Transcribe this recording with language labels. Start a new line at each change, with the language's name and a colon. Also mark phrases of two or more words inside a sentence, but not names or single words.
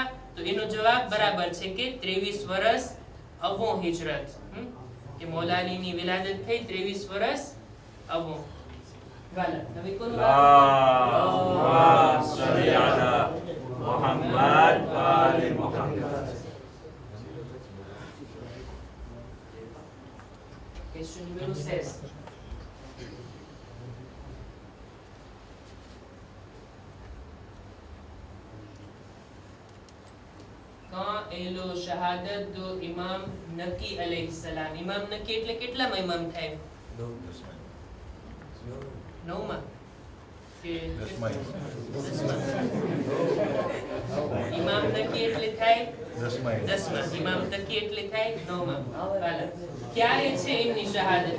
Gujarati: તો એનો જવાબ બરાબર છે કે 23 વર્ષ અવો હિજરત. કે મૌલા અલીની વિલાદત થઈ 23 વર્ષ અવો. વાલા હવે કોનું
Arabic: اللهم صل على محمد وآل محمد.
French: Question numéro 16. quand est le shahadat de Imam Naqi
Arabic: عليه السلام?
Gujarati: Imam Naqi એટલે કેટલામાં ઇમામ થાય? 9માં કે 10માં? ઇમામ નકી એટલે થાય 10માં. ઇમામ નકી એટલે થાય 9માં. વાલા ક્યારે છે એમની શહાદત?